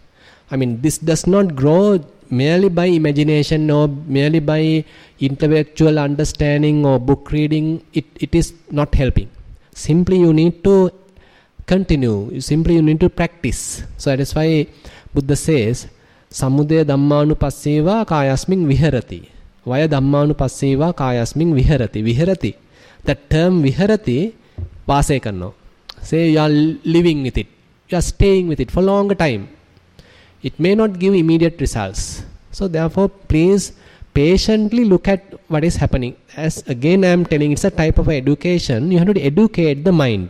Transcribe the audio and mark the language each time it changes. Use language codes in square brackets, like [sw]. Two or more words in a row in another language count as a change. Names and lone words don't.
[en] I mean, this does not grow merely by imagination or merely by intellectual understanding or book reading. It is not helping. Simply you need to continue, simply you need to practice. So that is why Buddha says, [pi] Samudaya Dhammanupasseva Kayasmin Viharati. Vaya Dhammanupasseva Kayasmin Viharati. Viharati. [en] That term Viharati, Vase Kanno. Say you are living with it, you are staying with it for a longer time. It may not give immediate results. So therefore, please patiently look at what is happening. As again I am telling, it's a type of education. You have to educate the mind.